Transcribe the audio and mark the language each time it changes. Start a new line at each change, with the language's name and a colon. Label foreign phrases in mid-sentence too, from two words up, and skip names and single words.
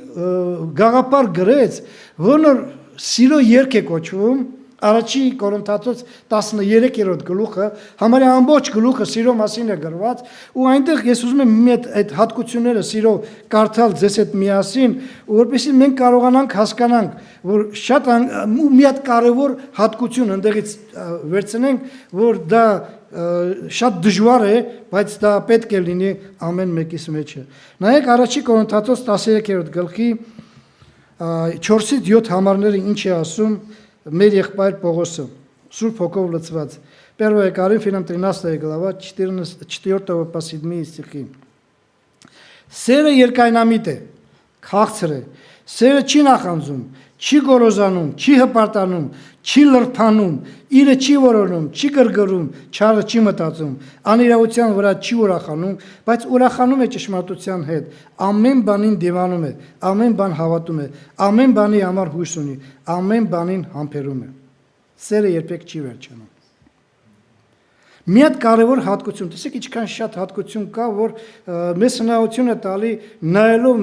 Armenian: գաղափար գրեց, որն որ սիրո երգ է կոչվում, Առաջի Կորինթացոց 13-րդ գլուխը, համարյա ամբողջ գլուխը սիրո մասին է գրված, ու այնտեղ ես ուզում եմ մի այդ հատկությունները սիրո կարդալ ձեզ հետ միասին, որպեսզի մենք կարողանանք հասկանանք, որ շատ մի հատ կարևոր հատկություն ընդեղից վերցնենք, որ դա շատ դժվար է, բայց դա պետք է լինի ամեն մեկիս մեջը։ Նայեք Առաջի Կորինթացոց 13-րդ գլխի 4-ից 7 համարները ինչ է ասում մեր եղբայր Պողոսը, Սուրբ Հոգով լցված,
Russian: 1 Коринфянам 13 глава 4 по 7 стихи.
Armenian: Սերը երկայնամիտ է, քաղցր է, Սերը չի նախանձում, չի գոռոզանում, չի հպարտանում, չի լրփանում, իրը չի որոնում, չի գրգռում, չարը չի մտածում, անիրավության վրա չի ուրախանում, բայց ուրախանում է ճշմարտության հետ, ամեն բանին դիվանում է, ամեն բան հավատում է, ամեն բանի համար հույս ունի, ամեն բանին համբերում է։ Սերը երբեք չի վերջանում։ Մի հատ կարևոր հատկություն, տեսեք ինչքան շատ հատկություն կա, որ մեզ հնարավորություն է տալի նայելով